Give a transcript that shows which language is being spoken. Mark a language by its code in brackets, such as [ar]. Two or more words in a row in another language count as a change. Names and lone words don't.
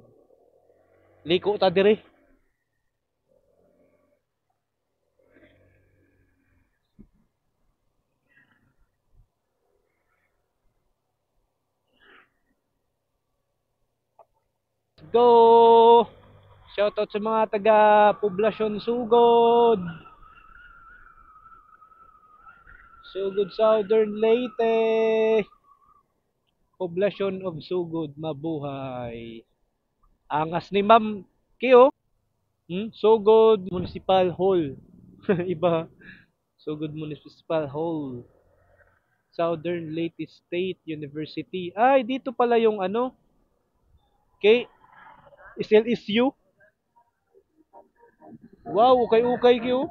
[ceb] Liko ta dire. Go! [tl] Shoutout sa mga taga Poblasyon Sugod. Sugod Southern Leyte. Poblasyon of Sugod, mabuhay. Angas ni Ma'am Kyo. Sugod Municipal Hall. Iba. Sugod Municipal Hall. Southern Leyte State University. Ay, dito pala yung ano. Kay SLSU. Wow, ukay-ukay Kyo.